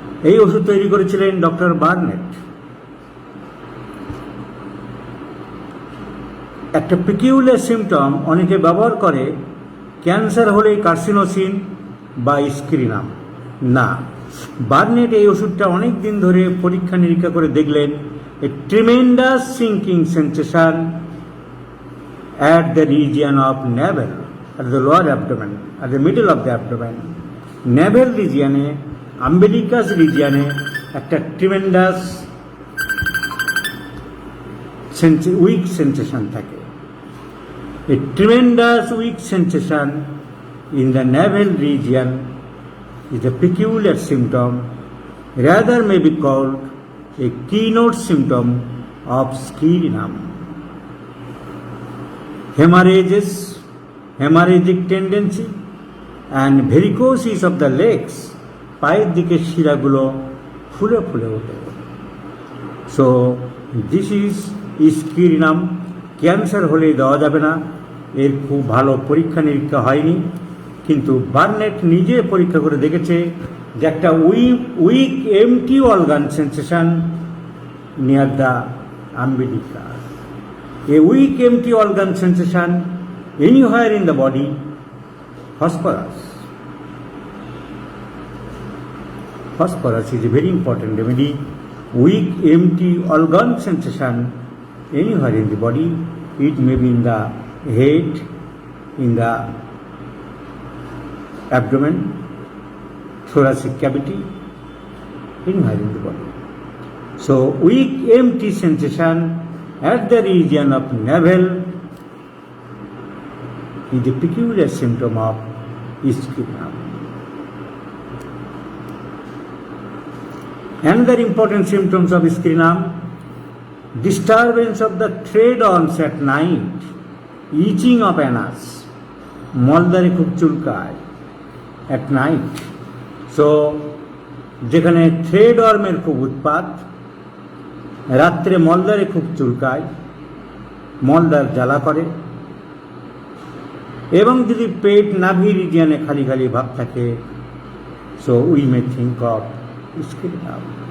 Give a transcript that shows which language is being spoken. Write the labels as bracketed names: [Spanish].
[Bangla] এই ওষুধ তৈরি করেছিলেন ডক্টর বার্নেট। একটা পিকিউলার সিমটম অনেকে ব্যবহার করে ক্যান্সার হলে কার্সিনোসিন বা স্কিরিনাম না। বার্নেট এই ওষুধটা অনেক দিন ধরে পরীক্ষা নিরীক্ষা করে দেখলেন [English] a tremendous sinking sensation at the region of navel, at the lower abdomen, at the middle of the abdomen. Navel region এ, umbilicus region [Bangla] এ একটা [English] tremendous weak sensation [Bangla] থাকে। [English] A tremendous weak sensation in the navel region is a peculiar symptom, rather may be called a keynote symptom of schirinum. Hemorrhagic tendency and varicosis of the legs, [Bangla] পায়ের দিকে শিরাগুলো ফুলে ফুলে ওঠে। [English] So this is scirrhinum. [Bangla] Cancer হলে দেওয়া যাবে না, এর খুব ভালো পরীক্ষা নিরীক্ষা হয়নি, কিন্তু বার্নেট নিজে পরীক্ষা করে দেখেছে যে একটা [English] Weak empty organ sensation near the umbilicus. A weak empty organ sensation anywhere in the body, phosphorus. Phosphorus is a very important remedy. Weak empty organ sensation anywhere in the body. It may be in the head, in the abdomen, thoracic cavity, anywhere in the body. So weak empty sensation at the region of navel is a peculiar symptom of schirinum. Another important symptoms of schirinum: disturbance of the thread arms at night, itching of anus, [Bangla] মলদ্বারে খুব চুলকায় [English] at night. [Bangla] So যেখানে thread ওয়ার্মের খুব উৎপাত, রাত্রে মলদ্বারে খুব চুলকায়, মলদ্বার জ্বালা করে, এবং যদি পেট নাভি রিজিয়নে খালি খালি ভাব থাকে, [English] So we may think of scirrhinum.